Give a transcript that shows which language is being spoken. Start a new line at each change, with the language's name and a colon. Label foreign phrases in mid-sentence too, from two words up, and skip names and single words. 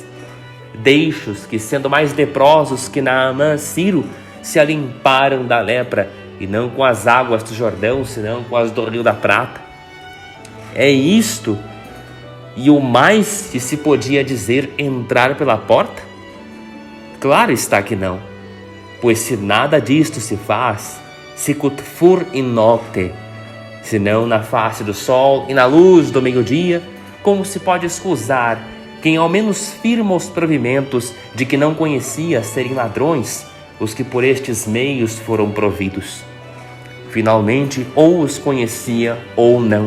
Portuguese: Deixe os que, sendo mais leprosos que Naamã, Ciro, se alimparam da lepra, e não com as águas do Jordão, senão com as do Rio da Prata. É isto, e o mais que se podia dizer entrar pela porta? Claro está que não, pois se nada disto se faz,
Latin: sicut fur in nocte,
Portuguese: senão na face do sol e na luz do meio-dia, como se pode escusar quem ao menos firma os provimentos de que não conhecia serem ladrões os que por estes meios foram providos. Finalmente, ou os conhecia ou não.